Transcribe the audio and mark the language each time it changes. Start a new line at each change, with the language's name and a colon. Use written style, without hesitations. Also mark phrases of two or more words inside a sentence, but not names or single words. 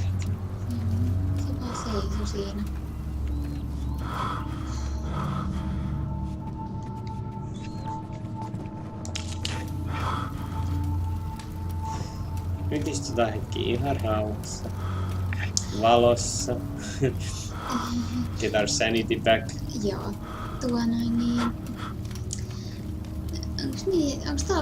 Finnish: Se vaan seisoo siinä. Nyt istutaan hetki ihan rauhassa. Valossa.
English: Get our sanity back.
Finnish: Joo. Onks tää